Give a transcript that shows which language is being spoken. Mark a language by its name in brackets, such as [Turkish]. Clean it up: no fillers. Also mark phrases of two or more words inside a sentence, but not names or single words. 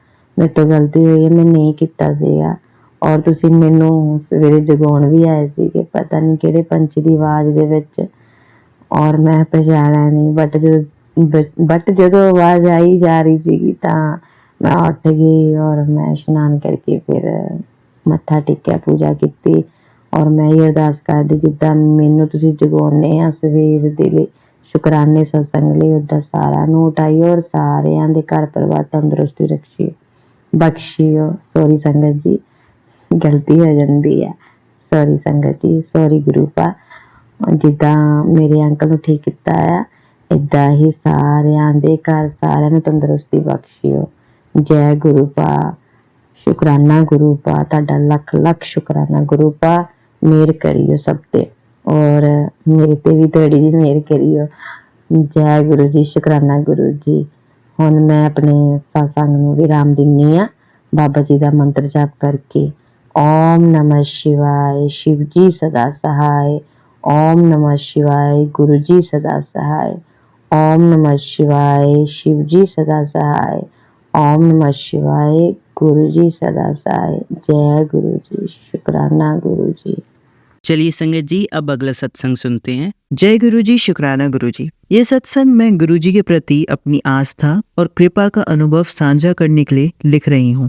[Punjabi] मेरे तो गलती हुई है, मैं नहीं कीता सीगा। और तुसी मैनूं सवेरे जगाउण भी आए सी कि पता नहीं किहड़े पंछी दी आवाज़ दे विच, और मैं पछाणिया नहीं। बट जदों आवाज़ आई जा रही सीगी तां मैं उठ गई और मैं इशनान करके फिर मत्था टेकिया, पूजा कीती और मैं ये अरदास करदी जिद्दां मैनूं तुसीं जगाउने आ सवेर दे ਸ਼ੁਕਰਾਨੇ ਸਤਸੰਗ ਲਈ ਉੱਦਾਂ ਸਾਰਿਆਂ ਨੂੰ ਉਠਾਈਓ ਔਰ ਸਾਰਿਆਂ ਦੇ ਘਰ ਪਰਿਵਾਰ ਤੰਦਰੁਸਤੀ ਰੱਖੀਓ ਬਖਸ਼ਿਓ। ਸੌਰੀ ਸੰਗਤ ਜੀ, ਗਲਤੀ ਹੋ ਜਾਂਦੀ ਹੈ। ਸੌਰੀ ਸੰਗਤ ਜੀ, ਸੌਰੀ ਗੁਰੂ ਪਾ। ਜਿੱਦਾਂ ਮੇਰੇ ਅੰਕਲ ਨੂੰ ਠੀਕ ਕੀਤਾ ਆ, ਇੱਦਾਂ ਹੀ ਸਾਰਿਆਂ ਦੇ ਘਰ ਸਾਰਿਆਂ ਨੂੰ ਤੰਦਰੁਸਤੀ ਬਖਸ਼ਿਓ। ਜੈ ਗੁਰੂ ਪਾ। ਸ਼ੁਕਰਾਨਾ ਗੁਰੂ ਪਾ, ਤੁਹਾਡਾ ਲੱਖ ਲੱਖ ਸ਼ੁਕਰਾਨਾ ਗੁਰੂ ਪਾ। ਮਿਹਰ ਕਰਿਓ ਸਭ ਤੇ ਔਰ ਮੇਰੇ ਤੇ ਵੀ ਥੋੜੀ ਜਿਹੀ ਮਿਹਰ ਕਰਿਓ। ਜੈ ਗੁਰੂ ਜੀ, ਸ਼ੁਕਰਾਨਾ ਗੁਰੂ ਜੀ। ਹੁਣ ਮੈਂ ਆਪਣੇ ਸਤਸੰਗ ਨੂੰ ਵਿਰਾਮ ਦਿੰਦੀ ਹਾਂ ਬਾਬਾ ਜੀ ਦਾ ਮੰਤਰ ਜਾਪ ਕਰਕੇ। [Hindi] ਓਮ ਨਮः शिवाय, शिव जी सदा सहाय। ओम नमः शिवाय, गुरु जी सदा सहाय। ओम नमः शिवाय, शिव जी सदा सहाय। ओम नमः शिवाय, गुरु जी सदा सहाय। जय गुरु जी, शुक्राना गुरु जी। चलिए संगत जी, अब अगला सत्संग सुनते हैं। जय गुरु जी, शुक्राना गुरु जी। ये सत्संग मैं गुरु जी के प्रति अपनी आस्था और कृपा का अनुभव साझा करने के लिए लिख रही हूँ।